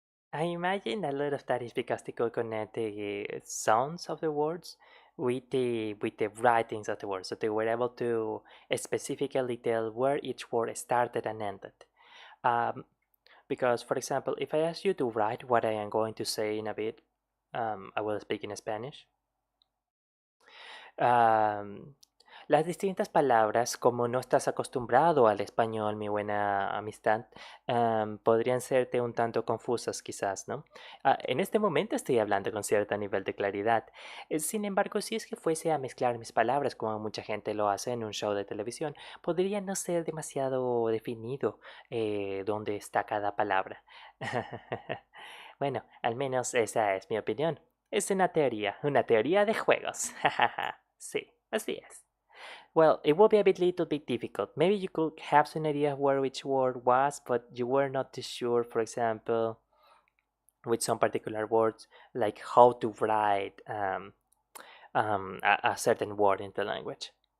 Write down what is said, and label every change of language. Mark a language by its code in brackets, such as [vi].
[en] I imagine a lot of that is because they could connect the sounds of the words with the writings of the words, so they were able to specifically tell where each word started and ended. Um, because, for example, if I ask you to write what I am going to say in a bit, I will speak in Spanish. [es] Um, las distintas palabras, como no estás acostumbrado al español, mi buena amistad, podrían serte un tanto confusas quizás, ¿no? En este momento estoy hablando con cierto nivel de claridad. Sin embargo, si es que fuese a mezclar mis palabras, como mucha gente lo hace en un show de televisión, podría no ser demasiado definido dónde está cada palabra. Bueno, al menos esa es mi opinión. Es una teoría de juegos. Sí, así es. [en] Well, it will be a little bit difficult. Maybe you could have some idea where each word was, but you were not too sure, for example, with some particular words, like how to write a certain word in the language.